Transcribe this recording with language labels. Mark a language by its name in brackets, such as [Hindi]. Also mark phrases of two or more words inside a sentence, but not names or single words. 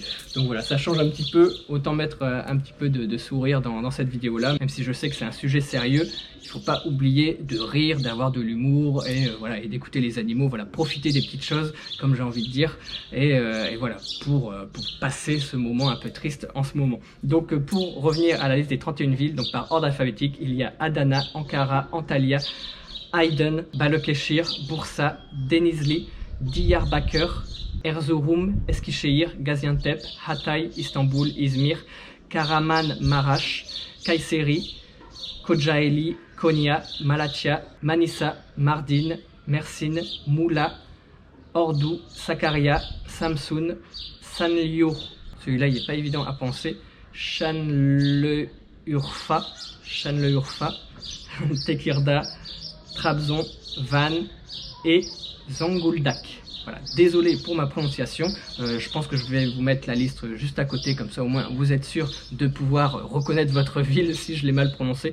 [French] Donc voilà, ça change un petit peu, autant mettre un petit peu de sourire dans cette vidéo-là, même si je sais que c'est un sujet sérieux. Il faut pas oublier de rire, d'avoir de l'humour et voilà, et d'écouter les animaux. Voilà, profiter des petites choses, comme j'ai envie de dire, et voilà, pour passer ce moment un peu triste en ce moment. Donc pour revenir à la liste des 31 villes, donc par ordre alphabétique, il y a Adana, Ankara, Antalya, Aydın, Balıkesir, Bursa, Denizli, Diyarbakır, Erzurum, Eskişehir, Gaziantep, Hatay, Istanbul, İzmir, Kahramanmaraş, Kayseri, Kocaeli, Konya, Malatya, Manisa, Mardin, Mersin, Muğla, Ordu, Sakarya, Samsun, Sanliurfa, celui-là il n'est pas évident à penser, Şanlıurfa, Tekirdağ, Trabzon, Van et Zonguldak. Voilà, désolé pour ma prononciation, je pense que je vais vous mettre la liste juste à côté, comme ça au moins vous êtes sûr de pouvoir reconnaître votre ville si je l'ai mal prononcé.